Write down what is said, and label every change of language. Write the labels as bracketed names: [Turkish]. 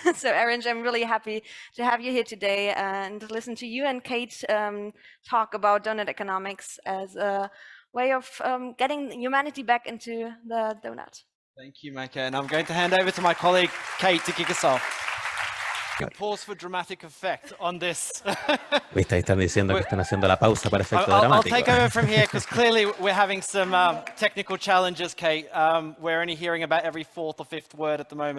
[English] So Erin, I'm really happy to have you here today and listen to you and Kate talk about donut economics as a way of getting humanity back into the donut. Thank you, Micah. And I'm going to hand over to my colleague, Kate, to kick us off. Pause for dramatic effect on this. [Spanish] Viste, ahí están diciendo que están haciendo la pausa para efecto [English] I'll [Spanish] dramático. [English] take over from here because clearly we're having some technical challenges, Kate. We're only hearing about every fourth or fifth word at the moment.